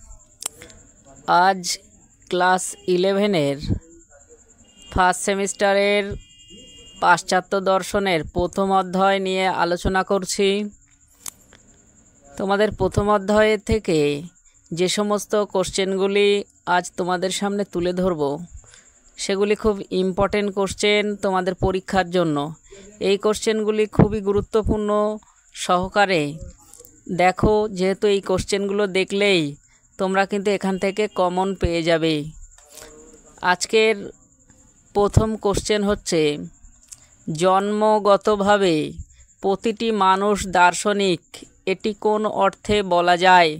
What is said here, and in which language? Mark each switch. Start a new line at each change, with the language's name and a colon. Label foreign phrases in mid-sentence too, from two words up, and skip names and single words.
Bangla: আজ ক্লাস 11
English: first semester-এর
Bangla: পাশ্চাত্য দর্শনের প্রথম অধ্যায় নিয়ে আলোচনা করছি। তোমাদের প্রথম অধ্যায় থেকে যে সমস্ত কোশ্চেনগুলি আজ তোমাদের সামনে তুলে ধরবো সেগুলি খুব
English: important question
Bangla: তোমাদের পরীক্ষার জন্য। এই কোশ্চেনগুলি খুবই গুরুত্বপূর্ণ সহকারে দেখো, যেহেতু এই কোশ্চেনগুলো দেখলেই তোমরা কিন্তু এখান থেকে কমন পেয়ে যাবে। আজকের প্রথম কোশ্চেন হচ্ছে, জন্মগতভাবে প্রতিটি মানুষ দার্শনিক, এটি কোন অর্থে বলা যায়?